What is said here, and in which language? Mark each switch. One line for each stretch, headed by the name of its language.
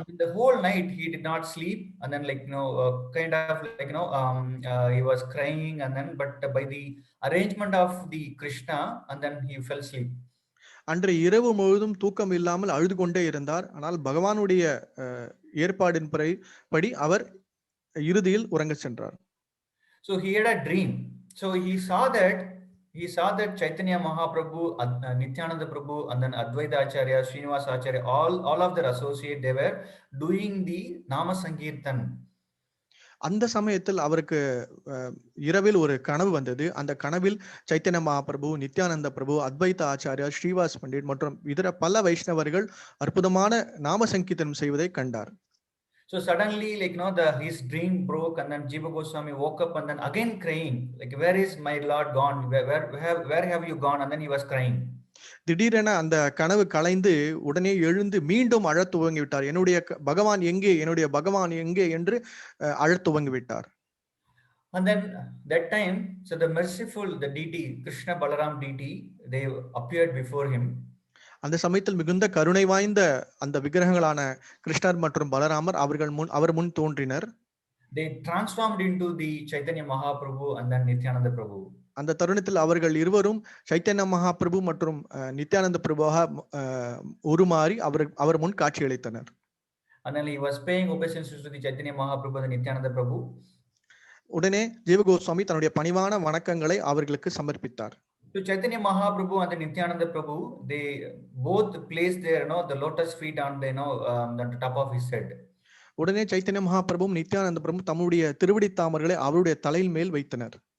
English: And the whole night he did not sleep, and then like kind of like he was crying, and then but by the arrangement of the Krishna, and then he fell asleep.
Tamil: அன்று இரவு முழுவதும் தூக்கம் இல்லாமல் அழுது கொண்டே இருந்தார். ஆனால் பகவானுடைய ஏற்பாடின் படி அவர் இறுதியில் உறங்க சென்றார்.
English: So he had a dream. So he saw that Chaitanya Mahaprabhu, Nityananda Prabhu, and then Advaita Acharya, Srinivasa Acharya, all of their associates, they were doing the Nama Sankirtan.
Tamil: அந்த சமயத்தில் அவருக்கு இரவில் ஒரு கனவு வந்தது. அந்த கனவில் சைத்தன்ய மகாபிரபு, நித்யானந்த பிரபு, அத்வைத ஆச்சாரியா, ஸ்ரீவாஸ் பண்டிட் மற்றும் இதர பல வைஷ்ணவர்கள் அற்புதமான நாம சங்கீர்த்தனம் செய்வதை கண்டார்.
English: So suddenly, like his dream broke, and then Jiva Goswami woke up and then again crying, like, "Where is my Lord gone? Where have you gone?" And then he was crying.
Tamil: திடீரென அந்த கனவு கலைந்து உடனே எழுந்து மீண்டும் அழத் துவங்கி விட்டார். என்னுடைய பகவான் எங்கே, என்னுடைய பகவான் எங்கே என்று அழத் துவங்கி விட்டார்.
English: And then that time, so the merciful, the deity, Krishna Balaram deity, they appeared before him.
Tamil: அந்த சமயத்தில் மிகுந்த கருணை வாய்ந்த அந்த விக்கிரகங்களான கிருஷ்ணர் மற்றும் பலராமர் அவர் முன் தோன்றினர்.
English: They transformed into the Chaitanya Mahaprabhu and then Nityananda Prabhu.
Tamil: அந்த தருணத்தில் அவர்கள் இருவரும் சைத்தன்ய மகாபிரபு மற்றும் நித்யானந்த பிரபுவாக உருமாறி அவர் முன் காட்சி அளித்தனர்.
English: And then he was paying obeisances to the Chaitanya Mahaprabhu and Nityananda Prabhu.
Tamil: உடனே ஜீவ கோஸ்வாமி தன்னுடைய பணிவான வணக்கங்களை அவர்களுக்கு சமர்ப்பித்தார்.
English: So Chaitanya Mahaprabhu and the Nityananda Prabhu, they both placed their the lotus feet on the the top of his head.
Tamil: உடனே சைத்தன்ய மகாபிரபுவும் நித்யானந்த பிரபு தம்முடைய திருவடி தாமர்களை அவருடைய தலையில் மேல் வைத்தனர்.